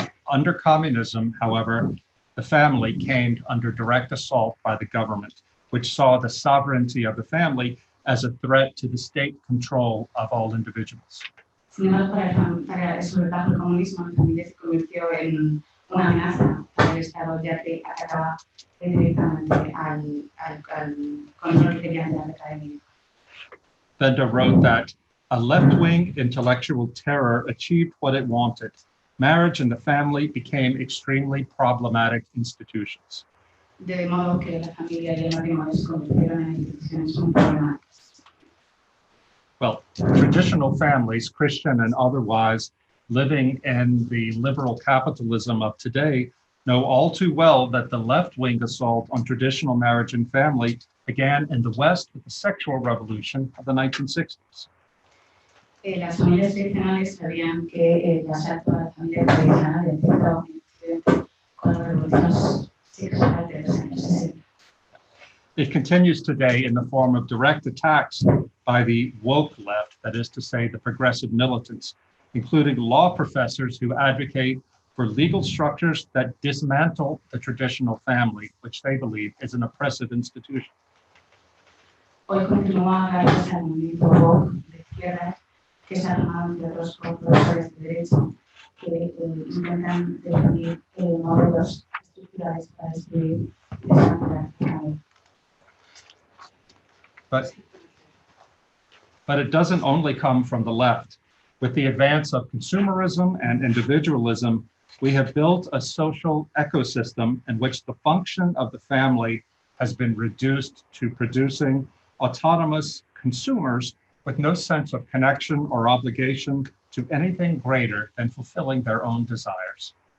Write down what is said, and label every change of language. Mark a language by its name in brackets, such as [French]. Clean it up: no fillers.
[English] Under communism, however, the family came under direct assault by the government, which saw the sovereignty of the family as a threat to the state control of all individuals. [Spanish] Sin embargo, para solventar el comunismo, la familia se convirtió en una amenaza para el Estado, ya que atacaba directamente al control que querían de la academia. [English] Benda wrote that a left-wing intellectual terror achieved what it wanted. Marriage and the family became extremely problematic institutions. [Spanish] De modo que la familia y el matrimonio se convirtieron en instituciones muy problemáticas. [English] Well, traditional families, Christian and otherwise, living in the liberal capitalism of today, know all too well that the left-wing assault on traditional marriage and family began in the West with the sexual revolution of the 1960s. [Spanish] Las familias tradicionales sabían que el asalto a la familia tradicional había empezado en Occidente con la revolución sexual de los años 60. [English] It continues today in the form of direct attacks by the woke left, that is to say, the progressive militants, including law professors who advocate for legal structures that dismantle the traditional family, which they believe is an oppressive institution. [Spanish] Hoy continúa gracias al movimiento woke de izquierdas que se ha armado entre otros profesores de derecho que intentan definir modelos estructurales para destruir y desmantelar la familia. [English] But it doesn't only come from the left. With the advance of consumerism and individualism, we have built a social ecosystem in which the function of the family has been reduced to producing autonomous consumers with no sense of connection or obligation to anything greater than fulfilling their own desires.